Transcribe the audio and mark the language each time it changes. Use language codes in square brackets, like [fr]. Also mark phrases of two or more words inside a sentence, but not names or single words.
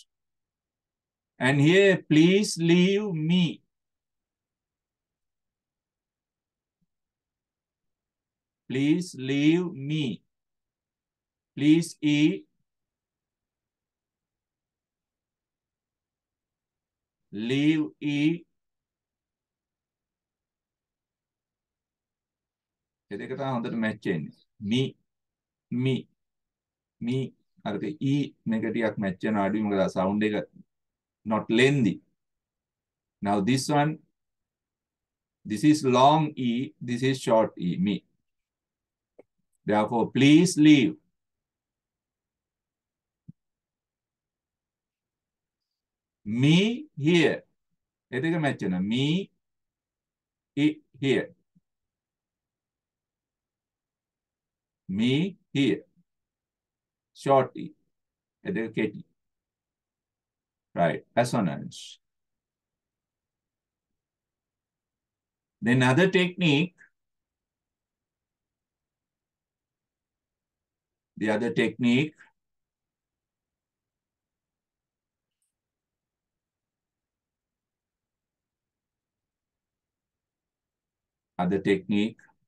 [en] And here, please leave me. Please leave me. Please eat. Leave eat. [si] ඒක තමයි හොඳට මැච් වෙන්නේ. [en] Me me [si] අර E මේක ටිකක් මැච් වෙන අඩුයි මොකද සවුන්ඩ් එක [en] not lengthy. Now this one, this is long E, this is short E, me. Therefore, please leave. Me here. [si] ඒ දෙක මැච් වෙනවා. [en] Me here. Me here. Short E. [si] ඒ දෙක කෙටි. [en] Right. Assonance. Then other technique. The other technique. Other technique.